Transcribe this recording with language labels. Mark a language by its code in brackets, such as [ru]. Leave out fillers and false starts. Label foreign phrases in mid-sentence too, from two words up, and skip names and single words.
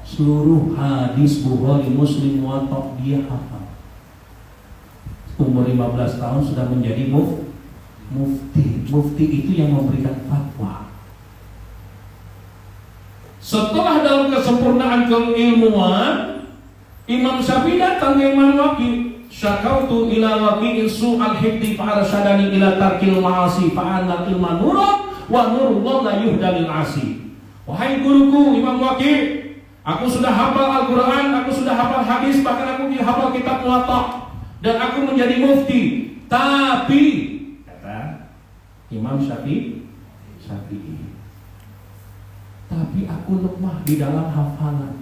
[id] Seluruh hadis Bukhari, Muslim, Muwatta dia hafal. Umur 15 tahun sudah menjadi mufti. Mufti itu yang memberikan fatwa. Setelah dalam kesempurnaan keilmuan, Imam Syafi'i datang ke Imam Waqi. [ar] شكوت إلى وكيع سوء حفظي فأرشدني إلى ترك المعاصي فإن العلم نور ونور الله لا يهدى لعاصي. [id] Wahai guruku Imam Waqi, aku sudah hafal Al-Quran, aku sudah hafal hadis, bahkan aku hafal kitab Muwatta, dan aku menjadi mufti. Tapi kata Imam Syafi'i, tapi aku lemah di dalam hafalan.